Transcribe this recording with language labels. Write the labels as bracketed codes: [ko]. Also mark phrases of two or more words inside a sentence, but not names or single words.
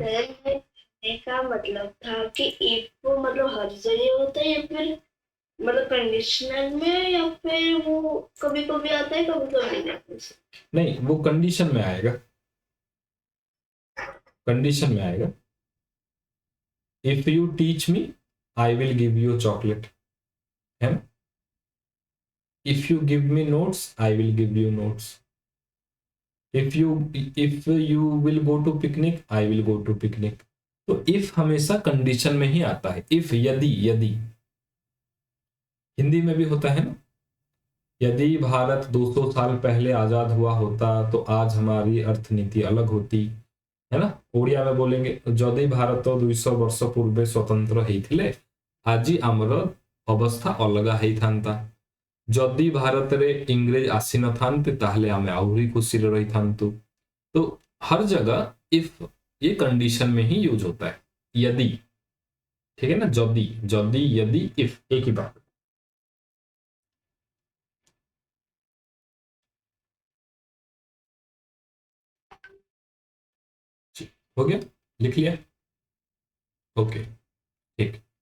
[hi] कहने का मतलब था कि इफ मतलब हर जगह होता है या फिर मतलब कंडीशनल में, या फिर वो कभी कभी आता है कभी कभी नहीं आता है? नहीं, वो कंडीशन में आएगा, कंडीशन में आएगा। [en] If you teach me I will give you chocolate, [hi] है ना। [en] If you give me notes I will give you notes. If you will go to picnic I will go to picnic. [hi] तो इफ हमेशा कंडीशन में ही आता है। इफ, यदि, यदि हिंदी में भी होता है ना। यदि भारत 200 साल पहले आजाद हुआ होता तो आज हमारी अर्थनीति अलग होती, है ना। ओडिया में बोलेंगे [or] ଯଦି ଭାରତ 200 ବର୍ଷ ପୂର୍ବେ ସ୍ୱତନ୍ତ୍ର ହେଇଥିଲେ ଆଜି ଆମର ଅବସ୍ଥା ଅଲଗା ହେଇଥାନ୍ତା। ଯଦି ଭାରତରେ ଇଂରେଜ ଆସି ନଥାନ୍ତେ ତାହାଲେ ଆମେ ଆହୁରି ଖୁସିରେ ରହିଥାନ୍ତୁ। [hi] तो हर जगह इफ ये कंडीशन में ही यूज होता है, यदि, ठीक है ना। जदि, जदि, यदि, इफ, एक ही बात। हो गया, लिख लिया, ओके, ठीक।